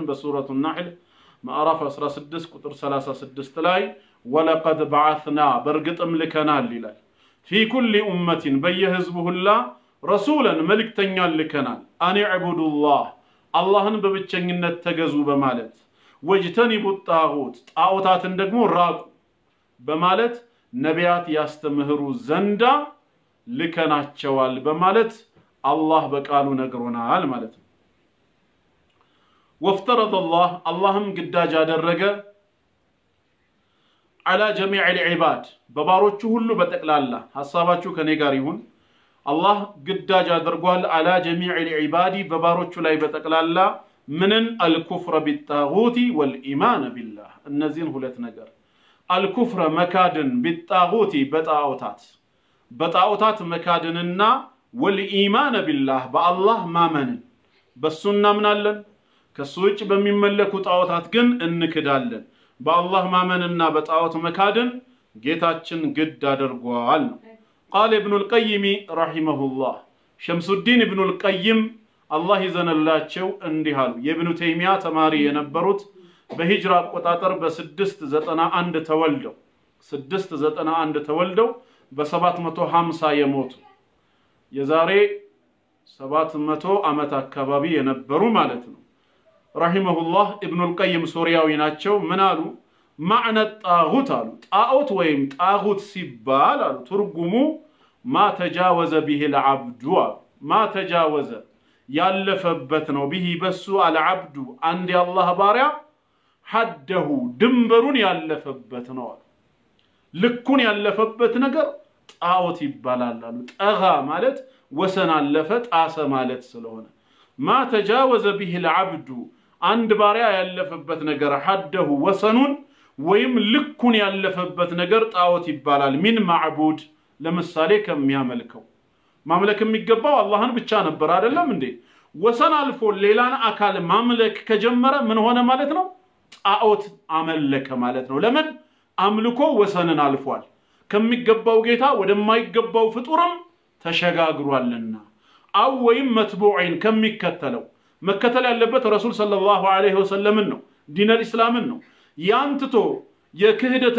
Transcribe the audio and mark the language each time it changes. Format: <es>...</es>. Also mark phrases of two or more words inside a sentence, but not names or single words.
<am>በሱረቱ ነህል ማዕራፍ 16 ቁጥር 36 ላይ</am> <ar>ولقد بعثنا</ar> <am>በርግጥም ልከናል ይላል</am> <ar>في كل أمة</ar> <am>በየህዝቡ ሁላ ረሱላን መልእክተኛን ልከናል</am> <ar>أن اعبدوا الله</ar> <am>አላህን በብቸኝነት ተገዙ በማለት ወጅተኒቡ ጣዖት ጣዖታትን ደግሞ ራቁ በማለት ነቢያት ያስተምህሩ ዘንዳ ልከናቸዋል በማለት አላህ በቃሉ ነግሮናል ማለት ነው። ወፍተረደ አላህም ግዳጅ አደረገ</am> <ar>على جميع العباد</ar> <am>በባሮቹ ሁሉ በጠቅላላ ሐሳባችሁ ከኔ ጋር ይሁን አላህ ግዳጅ አድርጓል</am> <ar>على جميع العباد</ar> <am>በባሮቹ ላይ በጠቅላላ ምንን</am> <ar>الكفر بالطاغوت والإيمان بالله</ar> <am>እነዚህን ሁለት ነገር الكفر መካድን بالطاغوت በጣዖታት መካድንና</am> <ar>والإيمان بالله</ar> <am>በአላህ ማመንን በሱና ምናለን ከሱ ውጭ በሚመለኩ ጣዖታት ግን እንክዳለን በአላህ ማመንና በጣዖት መካድን ጌታችን ግድ አድርጓል</am> <ar>قال ابن القيم رحمه الله شمس الدين ابن القيم الله</ar> <am>ይዘንላቸው እንዲህ አሉ የኢብኑ ተይሚያ ተማሪ የነበሩት በሂጅራ አቆጣጠር በ691 ተወልደው በ750 የሞቱ የዛሬ 700 ዓመት አካባቢ የነበሩ ማለት ነው</am> <ar>رحمه الله ابن القيم سورياوي</ar> <am>ናቸው ምን አሉ معنى الطاغوت አሉ ጣዖት ወይም ጣغوት ሲባል አሉ ትርጉሙ</am> <ar>ما تجاوز به العبد ما تجاوز</ar> <am>ያለፈበት ነው به በሱ العبد አንድ የአላህ ባሪያ حده ድንበሩን ያለፈበት ነው ልኩን ያለፈበት ነገር ጣዖት ይባላል አሉ ጠጋ ማለት ወሰን አለፈ ጣሰ ማለት ስለሆነ</am> <ar>ما تجاوز به العبد</ar> <am>አንድ ባሪያ ያለፈበት ነገር حده ወሰኑን ወይም ልኩን ያለፈበት ነገር ጣዖት ይባላል</am> <ar>من معبود</ar> <am>ለምሳሌ ከሚያመልከው ማምለክ የሚገባው አላህን ብቻ ነበር አይደለም እንዴ ወሰን አልፎ ሌላን አካል ማምለክ ከጀመረ ምን ሆነ ማለት ነው ጣዖት አመለከ ማለት ነው ለምን አምልኮ ወሰንን አልፏል ከሚገባው ጌታ ወደማይገባው ፍጡርም ተሸጋግሯልና አው ወይም መትቡዒን ከሚከተለው መከተል ያለበት ረሱል ሰለላሁ ዐለይሂ ወሰለም ነው ዲን الاسلامን ነው ያንትቶ የክህደትን</am>